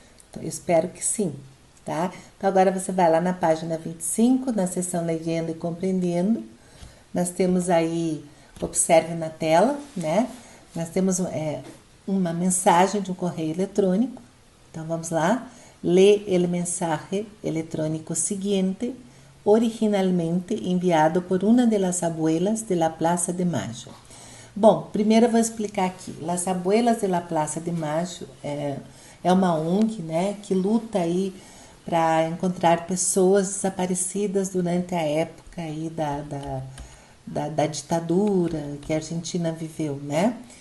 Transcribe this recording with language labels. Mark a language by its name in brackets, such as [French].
[Portuguese] Então, eu espero que sim, tá? Então, agora você vai lá na página 25, na seção Legenda e Compreendendo. Nós temos aí, observe na tela, né? Nós temos uma mensagem de um correio eletrônico. Então, vamos lá. [Spanish] Lê el mensaje electrónico siguiente, originalmente enviado por una de las abuelas de la Plaza de Mayo. [Portuguese] Bom, primeiro eu vou explicar aqui. Las Abuelas de la Plaza de Mayo é uma ONG, né, que luta aí para encontrar pessoas desaparecidas durante a época aí da ditadura que a Argentina viveu, né?